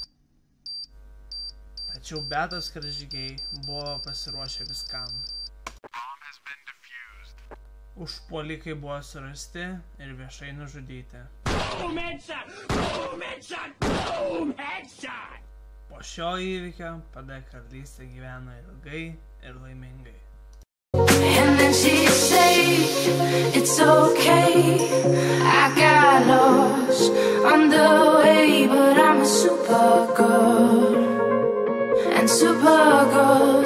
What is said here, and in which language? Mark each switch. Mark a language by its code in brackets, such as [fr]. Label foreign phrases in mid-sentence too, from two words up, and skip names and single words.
[lt] Tačiau Betas karžygiai buvo pasiruošę viskam. Užpuolikai buvo surasti ir viešai nužudyti. [en] Boom headshot! Boom headshot! Boom headshot! [lt] Po šio įvykio PD karalystė gyveno ilgai ir laimingai. [en] And then she said, it's okay, I got lost on the way, but I'm a Supergirl, and Supergirl